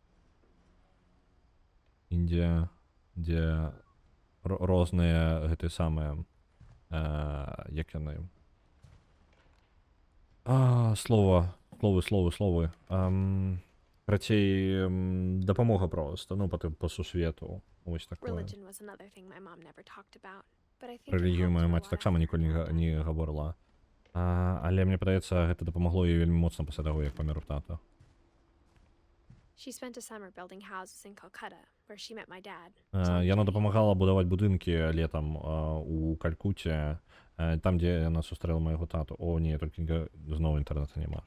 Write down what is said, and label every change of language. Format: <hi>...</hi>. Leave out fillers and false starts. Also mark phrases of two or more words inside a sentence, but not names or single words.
<be>Індія, дзе розныя гэтыя самыя, як яны... Словы. Карацей, дапамога проста, ну, па сусвету. Вось такое.</be> <en>Religion was another thing my mom never talked about, but I think it</en> <be>Рэлігію</be> <en>helped</en> <be>моя</be> <en>her a</en> <be>маці</be> <en>lot</en> <be>таксама ніколі</be> <en>afterwards.</en> <be>не гаворыла. Але мне падаецца, гэта дапамагло ёй вельмі моцна пасля таго, як памёр тата.</be> <en>She spent a summer building houses in Calcutta, where she met my dad.</en> <be>Яна дапамагала будаваць будынкі летам у Калькуце, там, дзе яна сустрэла майго тату. О, не, толькі зноў інтэрнэта няма.</be>